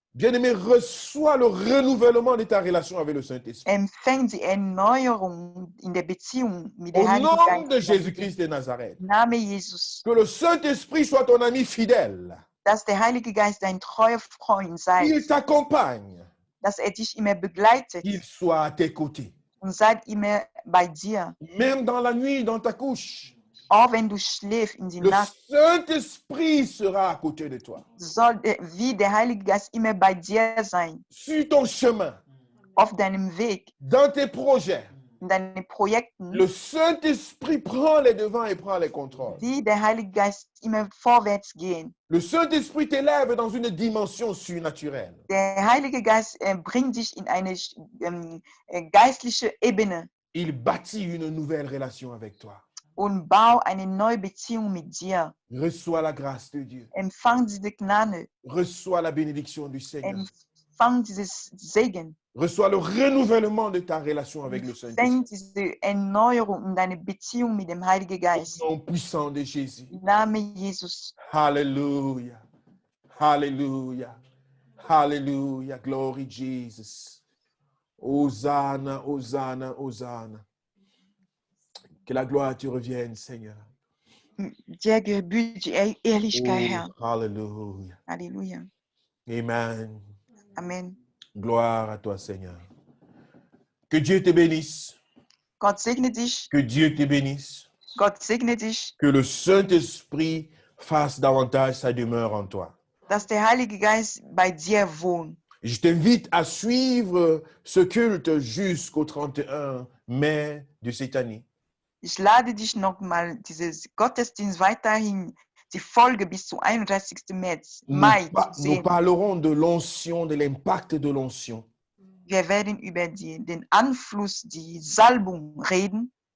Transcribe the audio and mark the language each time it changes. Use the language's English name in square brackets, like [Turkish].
[French] Bien-aimé, reçois le renouvellement de ta relation avec le Saint-Esprit. [German] Empfang die Erneuerung in der Beziehung mit [French] Au [German] der Heiligen [French] nom de [German] Geist. [French] Jésus-Christ de Nazareth. [German] Im Namen Jesus. [French] Que le Saint-Esprit soit ton ami fidèle. [German] Dass der Heilige Geist dein treuer Freund sei. [French] Il t'accompagne. [German] Dass dich immer begleitet. [French] Qu'il soit à tes côtés. [German] Und seid immer bei dir. [French] Même dans la nuit, dans ta couche. [German] Auch wenn du schläfst in die [French] Le [German] Nacht. [French] Saint-Esprit sera à côté de toi. [German] Soll wie der Heilige Geist immer bei dir sein. [French] Sur ton chemin. [German] Auf deinem Weg. [French] Dans tes projets. [German] In deinen Projekten. [French] Le Saint-Esprit prend les devants et prend les contrôles. [German] Wie der Heilige Geist immer vorwärts gehen. [French] Le Saint-Esprit t'élève dans une dimension surnaturelle. [German] Der Heilige Geist bringt dich in eine geistliche Ebene. [French] Il bâtit une nouvelle relation avec toi. [German] Und bau eine neue Beziehung mit dir. [French] Reçois la grâce de Dieu. [German] Empfang diese Gnade. [French] Reçois la bénédiction du Seigneur. [German] Empfang dieses Segen. [French] Reçois le renouvellement de ta relation avec le Saint-Esprit. [German] Empfang diese Erneuerung in deine Beziehung mit dem Heiligen Geist. [French] Au nom puissant de Jésus. [German] Im Namen Jesus. Hallelujah. Hallelujah. Hallelujah. [English] Glory Jesus. Hosanna, Hosanna, Hosanna. [French] Que la gloire te revienne, Seigneur. [German] Dir gebührt die Ehrlichkeit, Herr. Hallelujah. Halleluja. Amen. Amen. [French] Gloire à toi, Seigneur. Que Dieu te bénisse. [German] Gott segne dich. [French] Que Dieu te bénisse. [German] Gott segne dich. [French] Que le Saint-Esprit fasse davantage sa demeure en toi. [German] Dass der Heilige Geist bei dir wohnt. [French] Je t'invite à suivre ce culte jusqu'au 31 mai de cette année. [German] Ich lade dich nochmal dieses Gottesdienst weiterhin die Folge bis zum 31. Mai zu [French] Nous [German] sehen. [French] parlerons de l'onction, de l'impact de l'onction. [German] Wir werden über den Einfluss, die Salbung reden.